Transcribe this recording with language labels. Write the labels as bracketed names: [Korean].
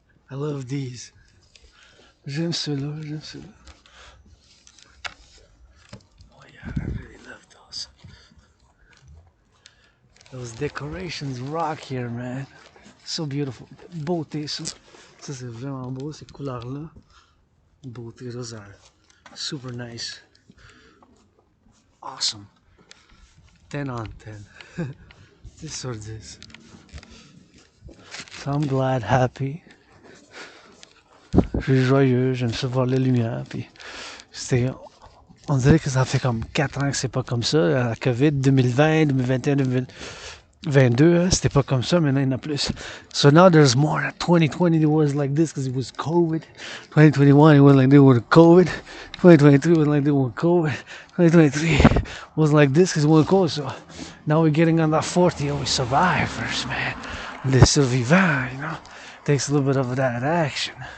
[English] I love these. [French] J'aime ceux-là. [English] Oh yeah, I really love those. Those decorations rock here, man. So beautiful. [French] Beauté, ça. Ça, c'est vraiment beau, ces couleurs-là. Beauté rosaire. [English] Super nice. Awesome. 10 on 10. [French] 10 sur 10. [English] So I'm glad, happy. [French] Je suis joyeux, j'aime ça voir les lumières. Puis on dirait que ça fait comme 4 ans que c'est pas comme ça. La COVID 2020, 2021, 2022, c'était pas comme ça. Maintenant, il y en a plus. [English] So now there's more. 2020 it was like this because it was COVID. 2021 it was like this with COVID. 2022 was like this with COVID. 2023 was like this because it was COVID. So now we're getting on that 40 and we survivors, man. [French] Les survivants, [English] you know. Takes a little bit of that action.